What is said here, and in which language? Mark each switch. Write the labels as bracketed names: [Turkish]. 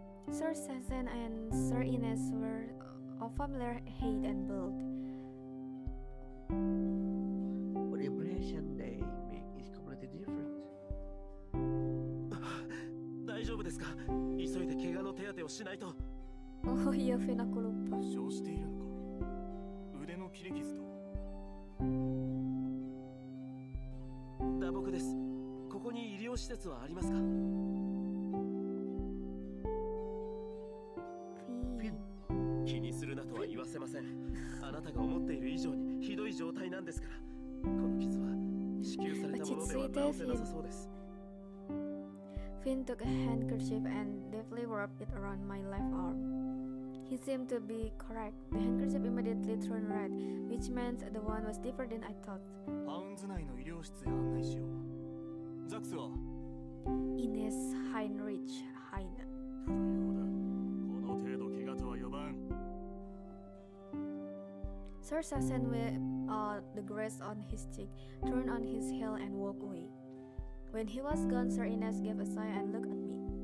[English] Sir Sassen and Sir Ines were of familiar height and build. what impression they make is completely different. [Japanese] 大丈夫ですか？急いで怪我の手当てをしないと。 [Indonesian] Oh iya, Vin, aku lupa. [Japanese] 負傷しているのか。腕の切り傷と。打撲です。ここに医療施設はありますか？ Vin. 気にするなとは言わせません。あなたが思っている以上にひどい状態なんですから。この傷は支給されたものでは治せなさそうです。 [English] Vin took a handkerchief and deftly wrapped it around my left arm. He seemed to be correct. The handkerchief immediately turned red, which meant the wound was deeper than I thought. [Japanese] ハウンズ内の医療室へ案内しよう。ザックスは Ines Heinrich Heine. 不要だ。この程度怪我とは呼ばん。 [English] Sir Sassen, with the grace on his cheek, turned on his heel and walked away. When he was gone, Sir Ines gave a sigh and looked at me.